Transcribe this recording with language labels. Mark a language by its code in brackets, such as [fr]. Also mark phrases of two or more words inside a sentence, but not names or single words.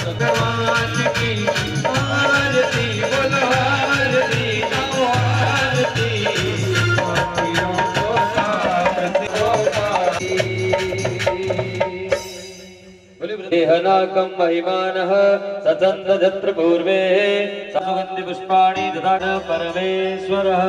[hi] भगवान की आरती बोलो आरती गाओ आरती पापियों को तारते हो पापी। [sa] देहनाकं महिमानः सचन्दजत्र पूर्वे सुगन्धि पुष्पाणि ददान परमेश्वरः।